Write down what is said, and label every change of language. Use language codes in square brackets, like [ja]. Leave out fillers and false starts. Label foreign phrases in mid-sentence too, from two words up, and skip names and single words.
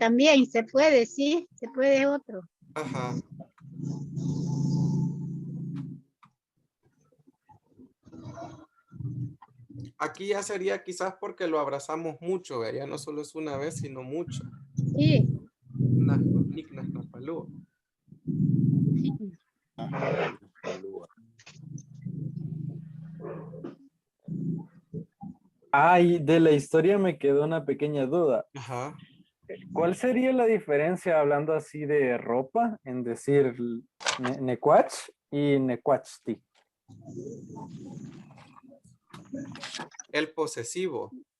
[es] también se puede, sí. Se puede otro. Ajá. Aquí ya sería quizás porque lo abrazamos mucho, ¿ve? Ya no solo es una vez, sino mucho. Sí. [nah] Niknas Napalúa. Napalúa. [es] Ay, de la historia me quedó una pequeña duda. Ajá. ¿Cuál sería la diferencia hablando así de ropa en decir necuach y necuachti? El posesivo.